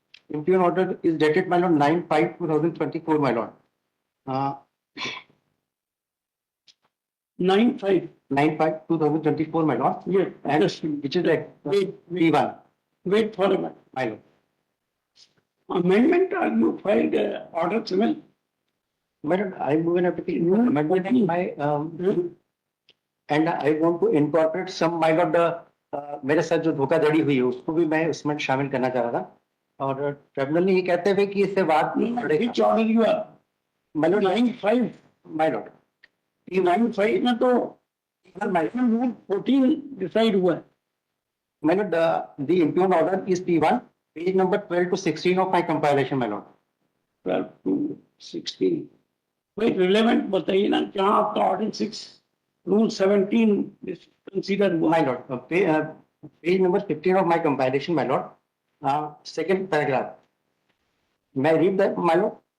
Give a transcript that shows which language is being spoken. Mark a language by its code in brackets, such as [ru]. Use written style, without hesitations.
[en] impugned order is dated, my lord, 9/5/2024, my lord. 9/5. 9/5/2024, my lord. Yes. And Just which is like wait, P1, wait for a minute. my lord. Amendment or you filed order civil? My lord, I move an application for amendment in my and I want to incorporate some, my lord, [hi] मेरे साथ जो धोखाधड़ी हुई है उसको भी मैं उसमें शामिल करना चाह रहा था और ट्रिब्यूनल ने ये कहते हुए कि इससे बात [en] Which order you are? my lord, 9/5. my lord. [hi] ये 9/5 में तो Rule 14 डिसाइड हुआ है। [en] My lord, the impugned order is P1, page number 12 to 16 of my compilation, my lord. 12 to 16. [hi] वही रिलेवेंट बताइए ना जहाँ आपका ऑर्डर 6 रूल 17 कंसीडर हुआ। [en] My lord, page number 15 of my compilation, my lord. Second paragraph. May I read that, my lord?